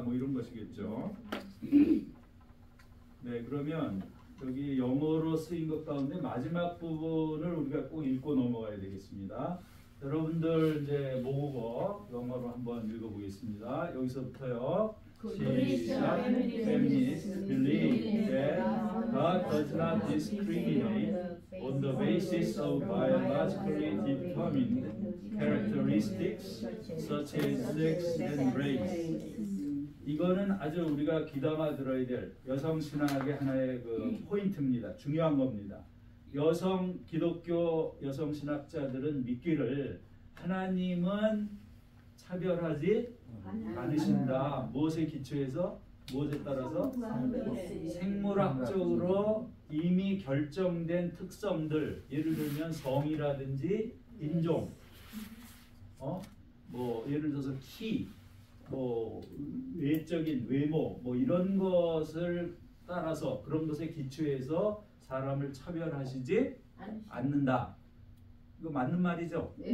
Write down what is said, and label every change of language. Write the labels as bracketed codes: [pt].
[ko] 뭐 이런 것이겠죠. 네, 그러면 여기 영어로 쓰인 것 가운데 마지막 부분을 우리가 꼭 읽고 넘어가야 되겠습니다. 여러분들 이제 모국어 영어로 한번 읽어보겠습니다. 여기서부터요. 시작. [en] Feminists believe that God does not discriminate on the basis of biologically determined characteristics such as sex and race. [ko] 이거는 아주 우리가 귀담아 들어야 될 여성 신학의 하나의 그 포인트입니다. 중요한 겁니다. 여성 기독교 여성 신학자들은 믿기를 하나님은 차별하지 않으신다. 무엇에 기초해서? 무엇에 따라서? 생물학적으로 이미 결정된 특성들, 예를 들면 성이라든지 인종, 뭐 예를 들어서 키, 뭐 외적인 외모, 뭐 이런 것을 따라서 그런 것에 기초해서 사람을 차별하시지 않는다. 이거 맞는 말이죠?